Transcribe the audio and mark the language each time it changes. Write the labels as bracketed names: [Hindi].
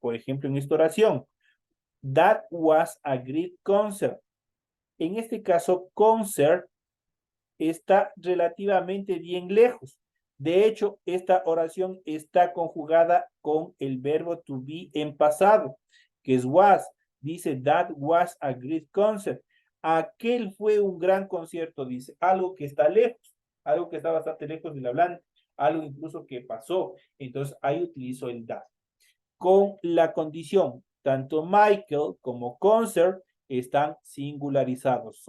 [Spanish] Por ejemplo, en esta oración, [English] that was a great concert. [Spanish] En este caso, concert está relativamente bien lejos. De hecho, esta oración está conjugada con el verbo to be en pasado, que es was. Dice, [English] that was a great concert. [Spanish] Aquel fue un gran concierto, dice, algo que está lejos, algo que está bastante lejos del hablante, algo incluso que pasó. Entonces, ahí utilizo el that. Con la condición, tanto Michael como concert están singularizados.